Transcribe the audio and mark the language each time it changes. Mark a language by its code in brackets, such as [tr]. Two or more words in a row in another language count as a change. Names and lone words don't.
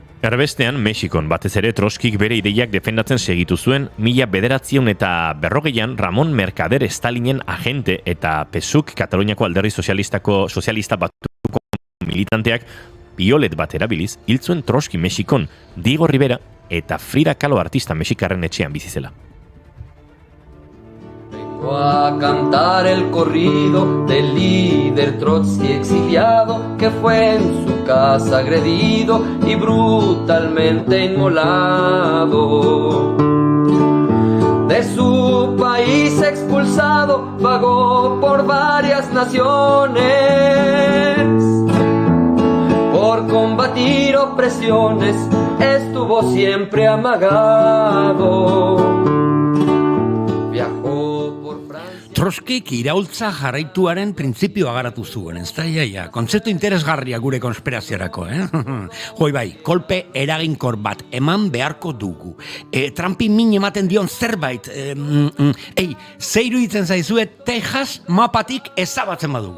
[eu] Erbestean, Mexikon batez ere Trotskik bere ideiak defendatzen segitu zuen, 1940an Ramon Mercader Stalinen agente eta PSUK Kataluniako alderdi sozialista batuko militanteak piolet bat erabiliz, hil zuen Trotsky Mexikon, Diego Rivera eta Frida Kahlo artista mexikarren etxean bizi zela. [es] Vengo a cantar el corrido del líder Trotsky exiliado que fue en su casa agredido y brutalmente inmolado. De su país expulsado, vagó por varias naciones. Por combatir opresiones, estuvo siempre amagado. Viajó por Francia. [eu] Trotskik iraultza jarraituaren printzipioa garatu zuen, ez da, ja. Kontzeptu interesgarria gure konspiraziorako, Joi bai, kolpe eraginkor bat eman beharko dugu. Trumpi min ematen dion zerbait, ze iruditzen zaizue Texas mapatik ezabatzen badugu.